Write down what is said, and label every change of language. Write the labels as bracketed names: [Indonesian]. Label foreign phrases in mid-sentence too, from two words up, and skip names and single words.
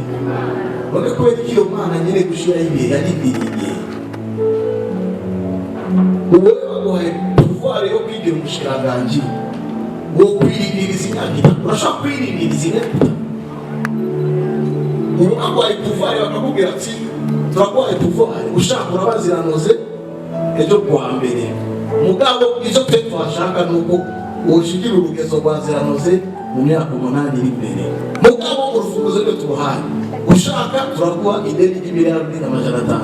[Rundi] None kubera iyo Mana nyine gushiraho ibihe yarindiriye. Uwo baguhaye pouvoir yo kwigira umushikiranganji wo kwirindiriza imyaka itatu, urashaka kwirindiriza imyaka itatu? Ubu baguhaye pouvoir bakakubwira ati turaguhaye pouvoir, ushaka urabaziranoze ejo kuwa mbere. Mugabo icyo twe twashaka nuko ushikira urugezo rwa ziranoze mu myaka 8 iri imbere. Mugabo urufunguzo rwe turuhaye, ushaka turaguha ideni $1,500,000.